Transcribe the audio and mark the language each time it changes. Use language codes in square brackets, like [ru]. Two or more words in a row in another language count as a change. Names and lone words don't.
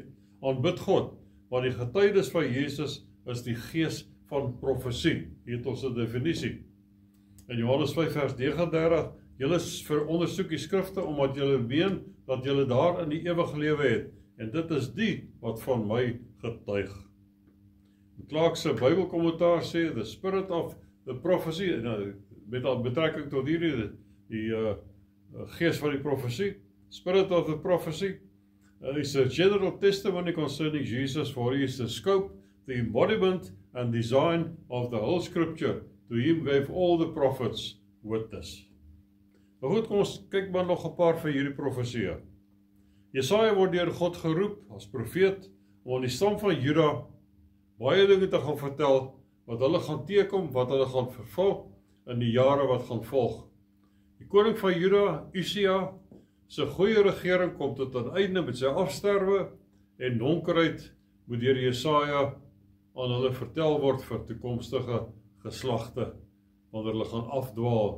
[af] Aanbid God, want die getuienis van Jesus is die gees van profesie. Hier het ons 'n definisie. In Johannes 5 vers 39, julle verondersoek die skrifte, omdat julle meen, dat julle daar in die ewige lewe het, en dit is die wat van my getuig. Clark se Bybelkommentaar sê, [en] the spirit of the prophecy, [af] met betrekking tot hierdie, die gees van die profesie, [en] spirit of the prophecy, is a general testimony concerning Jesus, for he is the scope, the embodiment and design of the whole scripture. To him gave all the prophets witness. [af] Maar goed, kom ons kyk maar nog 'n paar van hierdie profesieë. Jesaja word deur God geroep as profeet om aan die stam van Juda baie dinge te gaan vertel, wat hulle gaan teekom, wat hulle gaan vervul in die jare wat gaan volg. Die koning van Juda, Usia, sy goeie regering kom tot 'n einde met sy afsterwe, en donkerheid moet deur Jesaja aan hulle vertel word vir toekomstige geslagte, wanneer hulle gaan afdwaal.